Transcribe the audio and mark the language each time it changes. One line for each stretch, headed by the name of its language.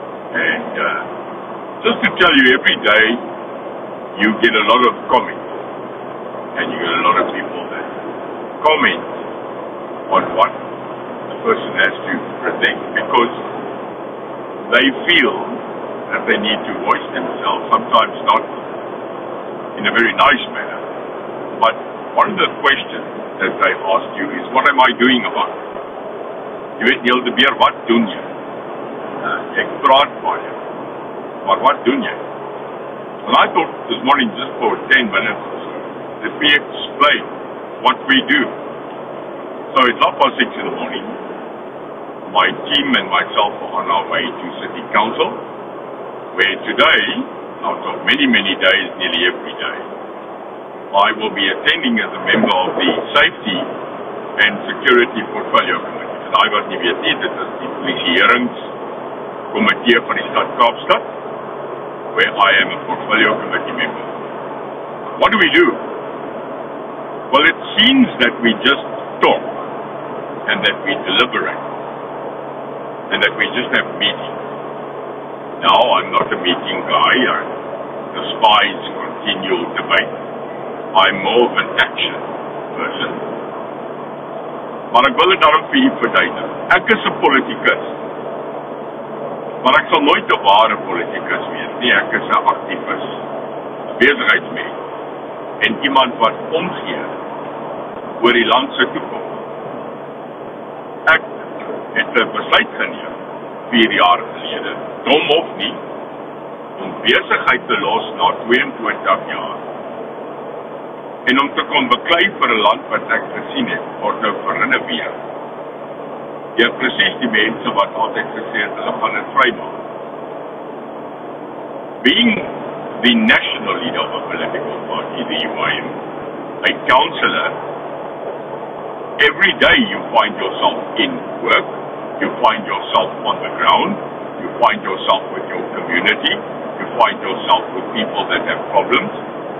English: And just to tell you, every day you get a lot of comments, and you get a lot of people that comment on what the person has to present, because they feel that they need to voice themselves, sometimes not in a very nice manner. But one of the questions that they ask you is, what am I doing about it?
Afrikaans: Jy weet, Neil de Beer, wat doen jy? Ek praat baie, maar wat doen jy?
English: Well, I thought this morning, just for 10 minutes or so, let me explain what we do. So it's 6:30 in the morning. My team and myself are on our way to City Council, where today, out of many, many days, nearly every day, I will be attending as a member of the Safety and Security Portfolio Committee.
Afrikaans: En I wat nie weet nie, dit is die polisieringskomitee van die stad Kaapstad,
English: where I am a portfolio committee member. What do we do? Well, it seems that we just talk and that we deliberate and that we just have meetings. Now, I'm not a meeting guy. I despise continual debate. I'm more of an action person.
Afrikaans: Maar ek wil dit daarom vir u verduidelik. Ek is 'n politikus. Maar ek sal nooit 'n ware politikus wees nie. Ek is 'n aktivis, besigheidsmens en iemand wat omgee oor die land se toekoms. Ek het 'n besluit geneem 4 jaar gelede, dom of nie, om besigheid te los na 22 jaar. En om te kom beklei vir 'n land wat ek gesien het, word nou gerenoveer. Jy het presies die mense wat altyd gesê het, hulle gaan dit vrymaak.
English: Being the national leader of a political party, the UIM, a councillor, every day you find yourself in work, you find yourself on the ground, you find yourself with your community, you find yourself with people that have problems.